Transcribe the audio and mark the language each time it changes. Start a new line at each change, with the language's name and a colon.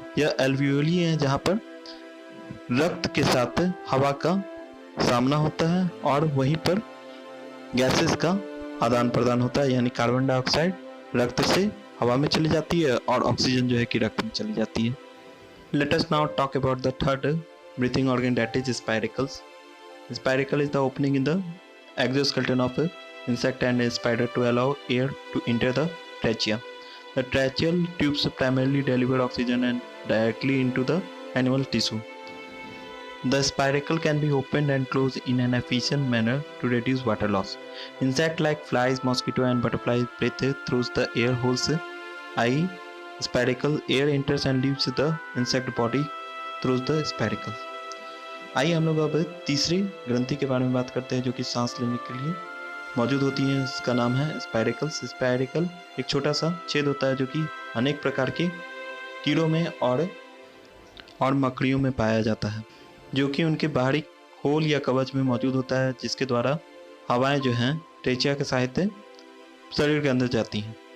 Hindi: यह एल्वियोली है जहाँ पर रक्त के साथ हवा का सामना होता है और वहीं पर गैसेस का आदान प्रदान होता है, यानी कार्बन डाइऑक्साइड रक्त से हवा में चली जाती है और ऑक्सीजन जो है कि रक्त में चली जाती है।
English: Let us now talk about the third breathing organ, that is spiracles. Spiracle is the opening in the exoskeleton of a insect and a spider to allow air to enter the trachea. The tracheal tubes primarily deliver oxygen and directly into the animal tissue. The spiracle can be opened and closed in an efficient manner to reduce water loss. Insects like flies, mosquito and butterflies breathe through the air holes, i.e. spiracle. Air enters and leaves the insect body through the spiracle.
Hindi: आइए हम लोग अब तीसरी ग्रंथि के बारे में बात करते हैं जो कि सांस लेने के लिए मौजूद होती है। इसका नाम है स्पाइरेकल्स। स्पाइरेकल एक छोटा सा छेद होता है जो कि अनेक प्रकार के कीड़ों में और मकड़ियों में पाया जाता है, जो कि उनके बाहरी खोल या कवच में मौजूद होता है, जिसके द्वारा हवाएं जो हैं ट्रेचिया के सहायता शरीर के अंदर जाती हैं।